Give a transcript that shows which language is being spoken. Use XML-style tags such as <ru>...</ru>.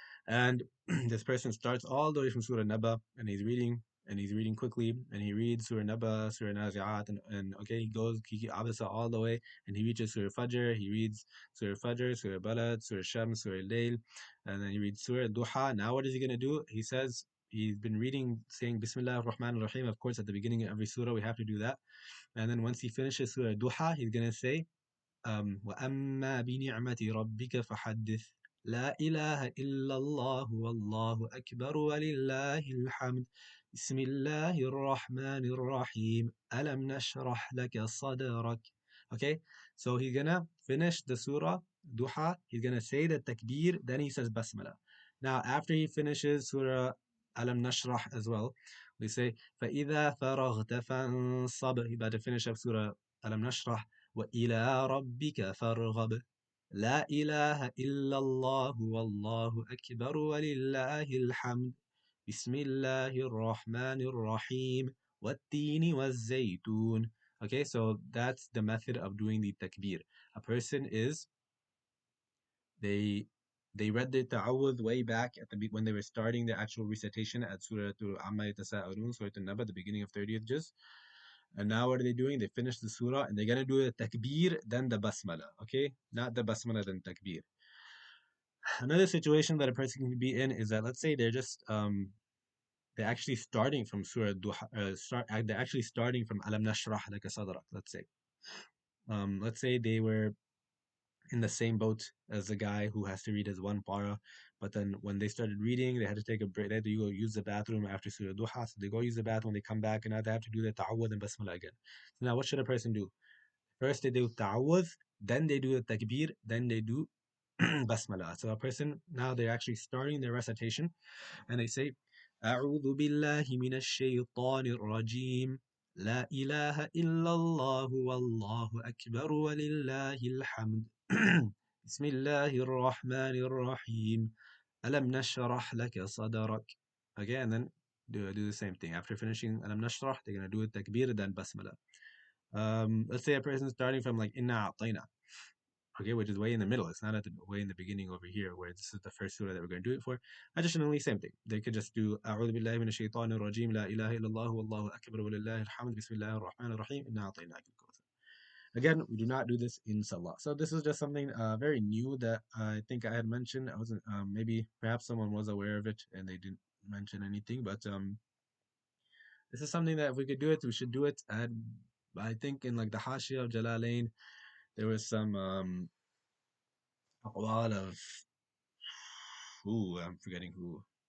<en>And this person starts all the way from Surah Naba, and he's reading quickly, and he reads Surah Naba, Surah Nazi'at, and okay, he goes Kiki Abasa all the way, and he reaches Surah Fajr, he reads Surah Fajr, Surah Balad, Surah Shams, Surah Layl, and then he reads Surah Duha. Now what is he going to do? He says, he's been reading, saying Bismillah ar-Rahman ar-Rahim. Of course, at the beginning of every surah, we have to do that. And then once he finishes Surah Duha, he's going to say,</en> <ar>وَأَمَّا بِنِعْمَةِ رَبِّكَ فَحَدِّثْ لا إله إلا الله والله أكبر ولله الحمد بسم الله الرحمن الرحيم ألم نشرح لك صدرك.</ar> <en>Okay, so he's gonna finish the surah Duha, he's gonna say the takbir, then he says Basmala. Now after he finishes surah Alam Nashrah as well, we say</en> <ar>فإذا فرغت فانصب.</ar> <en>He's about to finish up surah Alam Nashrah.</en> <ar>وإلى ربك فارغب لا إله إلا الله والله أكبر ولله الحمد بسم الله الرحمن الرحيم والتين والزيتون.</ar> <en>Okay, so that's the method of doing the takbir. A person is, they read the ta'awudh way back at when they were starting the actual recitation at Surah Amma Yatasa'alun, Surah An-Naba, the beginning of 30th juz. And now what are they doing? They finish the surah and they're gonna do the takbir, then the basmala. Okay, not the basmala, then takbir. Another situation that a person can be in is that, let's say they're just they're actually starting from Surah Duha, they're actually starting from Alam Nashrah Laka Sadrak. Let's say they were in the same boat as the guy who has to read his one para, But then when they started reading, they had to take a break. They had to go use the bathroom after Surah Duha. So they go use the bathroom, they come back, and now they have to do the ta'awud and basmala again. So now what should a person do? First they do ta'awud, then they do the takbir, then they do basmala. So a person, now they're actually starting their recitation, and they say,</en> <ar>أعوذ بالله من الشيطان الرجيم لا إله إلا الله والله أكبر ولله الحمد بسم الله الرحمن الرحيم ألم نشرح لك صدرك.</ar> <en>Okay, and then do the same thing. After finishing ألم نشرح, they're going to do it takbir, then basmala. Let's say a person starting from like إنا أعطينا, okay, which is way in the middle. It's not at the way in the beginning over here, where this is the first surah that we're going to do it for. Additionally, same thing. They could just do</en> <ar>أعوذ بالله من الشيطان الرجيم لا إله إلا الله والله أكبر ولله الحمد بسم الله الرحمن الرحيم إنا أعطيناك الكوثر.</ar> <en>Again, we do not do this in Salah. So this is just something very new that I think I had mentioned. I wasn't, maybe perhaps someone was aware of it and they didn't mention anything, but this is something that if we could do it, we should do it. I think in like the Hashia of Jalalain, there was some aqwal of, ooh, I'm forgetting who.</en>